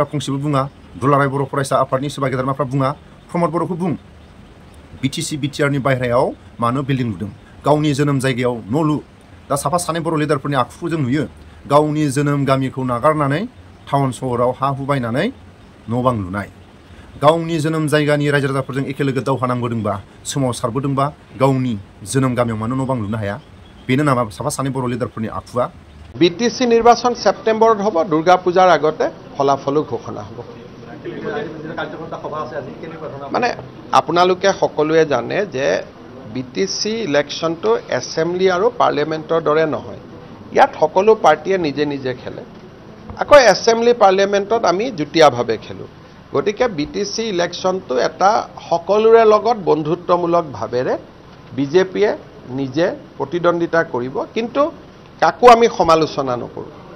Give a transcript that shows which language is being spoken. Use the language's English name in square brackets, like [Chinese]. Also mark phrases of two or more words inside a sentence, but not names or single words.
[Bodo] फंसेबो बुङा दुलाराय बर' फरायसा आफादनि सोरबा गेदेरमाफ्रा बुङा प्रमद बर'खौ बुं बिटिसि बिटिआरनि बाहेरायाव मानो बिल्डिं लुदों गावनि जोनोम जायगायाव न' लु दा साफा सानै बर' लिडारफोरनि आखुखौ जों नुयो गावनि जोनोम गामिखौ नागारनानै टाउन सहराव हा हु बायनानै न' बां लुनाय गावनि जोनोम जायगानि रायजो राजाफोरजों एखे लोगो दावहा नांबोदोंबा सोमावसारबोदोंबा गावनि जोनोम गामियाव मानो न' बां लुनो हाया बेनो नामा साफा सानै बर' लिडारफोरनि आखुआ [Assamese] বিটিসি নিৰ্বাচন সেপ্টেম্বৰত হ'ব দুৰ্গা পূজাৰ আগতে ফলাফলো ঘোষণা হ'ব মানে আপোনালোকে সকলোৱে জানে যে বিটিসি [English] electionটো assembly [Assamese] আৰু পাৰ্লিয়ামেণ্টৰ দৰে নহয় ইয়াত সকলো পাৰ্টিয়ে নিজে নিজে খেলে আকৌ [English] assembly parliamentত [Assamese] আমি যুটীয়াভাৱে খেলো গতিকে বিটিসি ইলেকশ্যনটো এটা সকলোৰে লগত বন্ধুত্বমূলক ভাৱেৰে বিজেপিয়ে নিজে প্ৰতিদ্বন্দ্বিতা কৰিব কিন্তু কাকো আমি সমালোচনা নকৰোঁ